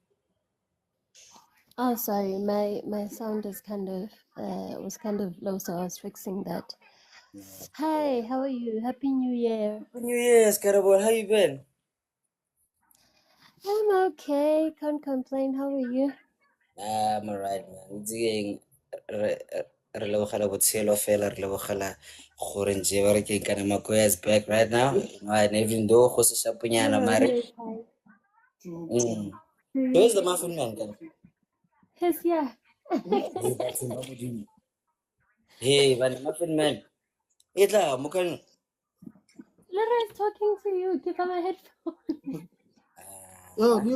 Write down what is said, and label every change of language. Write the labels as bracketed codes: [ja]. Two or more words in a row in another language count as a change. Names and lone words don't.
[en] Oh, sorry, my sound is kind of was kind of low, so I was fixing that. Hi, how are you? Happy New Year. Happy New Year, Scaraball. How you been? I'm okay, can't complain. How are you? I'm alright, man. It's getting [tn] re lebogela botshelo fela, re lebogela gore nje ba re ke kana Makoya [en] is back right now. And even though [tn] go se shapunyana [en] Oh, [tn] mare. [en] yes, hi. Where's the muffin man? Yes, yeah. Hey, but the muffin man. [tn] Itla, mukan. [en] Lara is talking to you. Give her my headphone. Oh, Leroy.